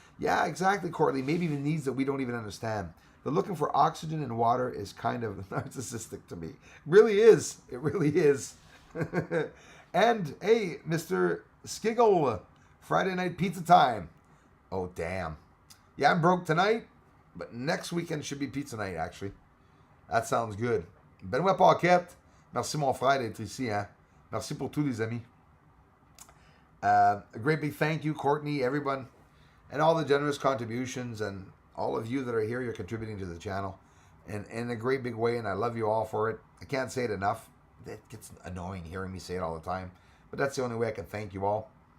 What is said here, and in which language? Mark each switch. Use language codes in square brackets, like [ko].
[en] Yeah, exactly, Courtney. Maybe even needs that we don't even understand. The looking for oxygen and water is kind of narcissistic to me. It really is. It really is. And, hey, Mr. Skiggle, Friday night pizza time. Oh, damn. Yeah, I'm broke tonight, but next weekend should be pizza night, actually. That sounds good. Benoît Paquette. [fr] Merci, mon frère, d'être ici. Hein? Merci pour tous les amis. [en] A great big thank you, Courtney, everyone, and all the generous contributions, and all of you that are here, you're contributing to the channel in a great big way, and I love you all for it. I can't say it enough. It gets annoying hearing me say it all the time, but that's the only way I can thank you all.